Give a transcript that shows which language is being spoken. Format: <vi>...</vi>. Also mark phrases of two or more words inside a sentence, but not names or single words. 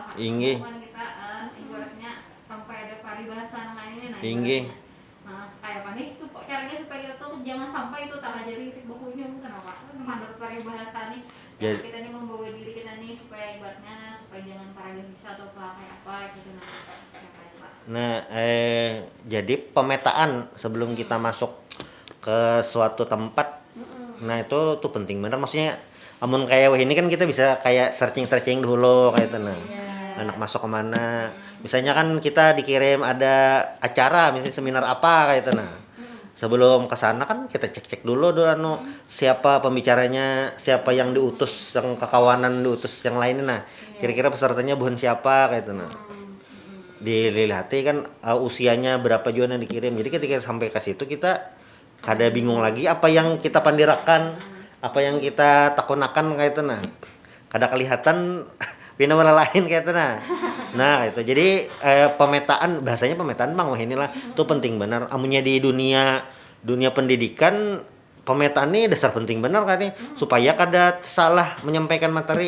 <bjn>Inggi. kan kita ibaratnya sampai ada paribahasa nang ini nah. Inggi. Kayak apa nih caranya supaya kita tuh jangan sampai itu telah jadi itik bukunyong kenapa? Menurut paribahasa nih Jadi- kita nih membawa diri kita nih supaya ibaratnya supaya jangan paribahasa atau kayak apa gitu nah. Nah, jadi pemetaan sebelum kita masuk ke suatu tempat, nah itu tuh penting bener. Maksudnya, amun kayak wah ini kan kita bisa kayak searching dulu kayak itu nah. Anak masuk kemana? Misalnya kan kita dikirim ada acara, misalnya seminar apa kayak itu nah. Sebelum ke sana kan kita cek dulu anu siapa pembicaranya, siapa yang diutus, yang kekawanan diutus yang lainnya nah. Kira-kira pesertanya bukan siapa kayak itu nah. Dilihati kan usianya berapa juga yang dikirim. Jadi ketika sampai ke situ kita kada bingung lagi apa yang kita pandirakan, apa yang kita takunakan kayak itu nah. Kada kelihatan fenomena lain kayak itu nah. Nah, itu. Jadi pemetaan bahasanya pemetaan Bang wah inilah tuh penting benar. Amunnya di dunia pendidikan pemetaan ini dasar penting benar kan nih supaya kada salah menyampaikan materi.</bjn>